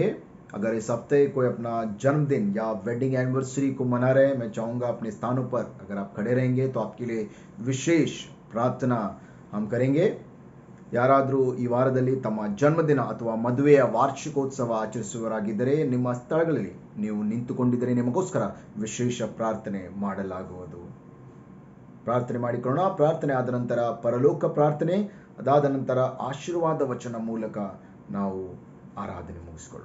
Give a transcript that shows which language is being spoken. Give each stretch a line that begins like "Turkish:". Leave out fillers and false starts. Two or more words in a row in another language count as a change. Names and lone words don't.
Hindi: अगर इस हफ्ते कोई अपना जन्मदिन या
English: wedding anniversary
Hindi: को मना रहे हैं, मैं चाहूँगा अपने स्थानों पर अगर आप खड़े रहेंगे तो आपके लिए विशेष प्रार्थना हम करेंगे।
Kannada: ಯಾರಾದರೂ ಈ ವಾರದಲ್ಲಿ ತಮ್ಮ ಜನ್ಮದಿನ ಅಥವಾ ಮದುವೆಯ ವಾರ್ಷಿಕೋತ್ಸವ ಆಚರಿಸುವವರಾಗಿದ್ದರೆ ನಿಮ್ಮ ಸ್ಥಳಗಳಲ್ಲಿ ನೀವು ನಿಂತುಕೊಂಡಿದ್ದರೆ ನಿಮಗೋಸ್ಕರ ವಿಶೇಷ ಪ್ರಾರ್ಥನೆ ಮಾಡಲಾಗುವುದು. ಪ್ರಾರ್ಥನೆ ಮಾಡಿಕೊಳ್ಳೋಣ. ಪ್ರಾರ್ಥನೆ ಆದ ನಂತರ ಪರಲೋಕ ಪ್ರಾರ್ಥನೆ, ಅದಾದ ನಂತರ ಆಶೀರ್ವಾದ ವಚನ ಮೂಲಕ ನಾವು ಆರಾಧನೆ ಮುಗಿಸಿಕೊಳ್ಳೋಣ.